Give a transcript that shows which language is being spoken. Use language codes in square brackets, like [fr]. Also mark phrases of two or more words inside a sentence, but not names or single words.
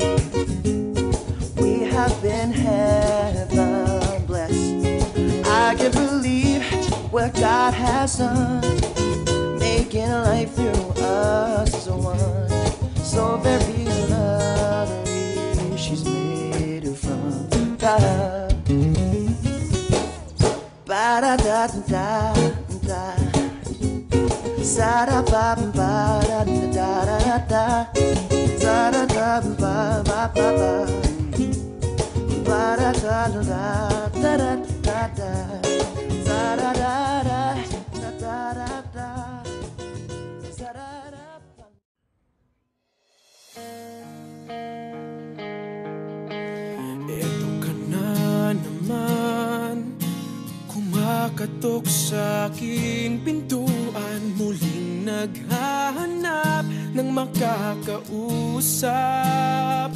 [en] We have been heaven blessed. I can't believe what God has done, making life through us as one. So very lovely, she's made from love. Ba da da da da, sa da ba ba da da da da, sa da da ba ba ba ba, ba da da da da da da da, sa da da da da da da, sa da da. [tl] Eto ka na naman, kumakatok sa aking pintuan, muling naghahanap ng makakausap.